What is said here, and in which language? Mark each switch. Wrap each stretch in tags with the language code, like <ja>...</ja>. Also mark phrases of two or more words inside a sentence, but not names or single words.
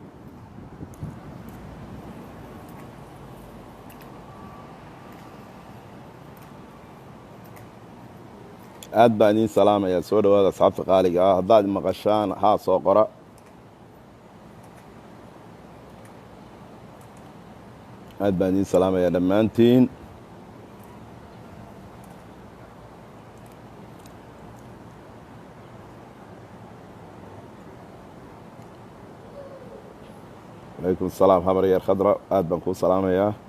<so>aad baan idin salaamaya soo dhawaada asxaabta qaaliga haddaad maqashaan haa soo qora aad baan idin salaamaya dhammaantiin</so> <ar>عليكم السلام حمر يا خضراء</ar> <so>aad baan ku salaamayaa</so>